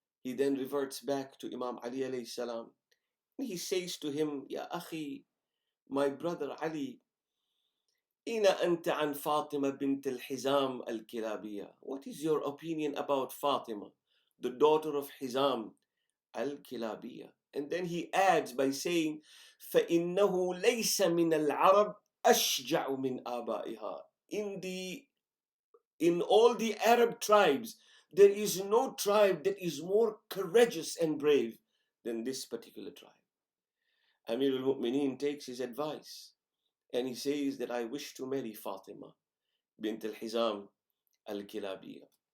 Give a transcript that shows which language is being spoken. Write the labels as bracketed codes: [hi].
[en] He then reverts back to Imam Ali alayhi salam. He says to him, [ar] "Ya akhi, [en] my brother Ali, [ar] ina anta an Fatima bint al-Hizam al-Kilabiyya." [en] What is your opinion about Fatima, the daughter of Hizam al-Kilabiyya? And then he adds by saying, [ar] فَإِنَّهُ لَيْسَ مِنَ الْعَرَبِ أَشْجَعُ مِنْ آبَائِهَا. [en] In all the Arab tribes, there is no tribe that is more courageous and brave than this particular tribe. Amir al-Mu'mineen takes his advice and he says that I wish to marry Fatima bint al-Hizam al-Kilabiyya.